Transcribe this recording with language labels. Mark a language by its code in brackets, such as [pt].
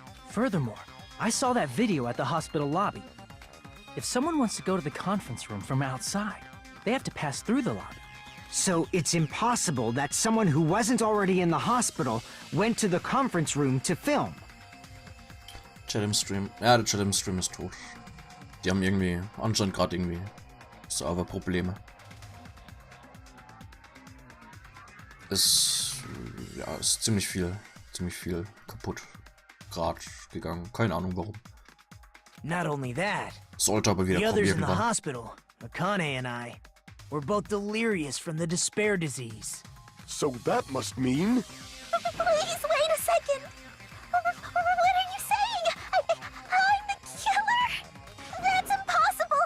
[en] Furthermore, I saw that video at the hospital lobby. If someone wants to go to the conference room from outside, they have to pass through the lobby. So it's impossible that someone who wasn't already in the hospital went to the conference room to film. [de] Chat im Stream. Ja, der Chat im Stream ist tot. Die haben anscheinend gerade irgendwie Serverprobleme. Ist ziemlich viel kaputt gerade gegangen. Keine Ahnung warum. [en] Not only that, [de] Sollte aber wieder [en] the others in the [de] probieren. [en] hospital, Akane and I, were both delirious from the despair disease. So that must mean... Please, wait a second! What are you saying? I'm the killer? That's impossible!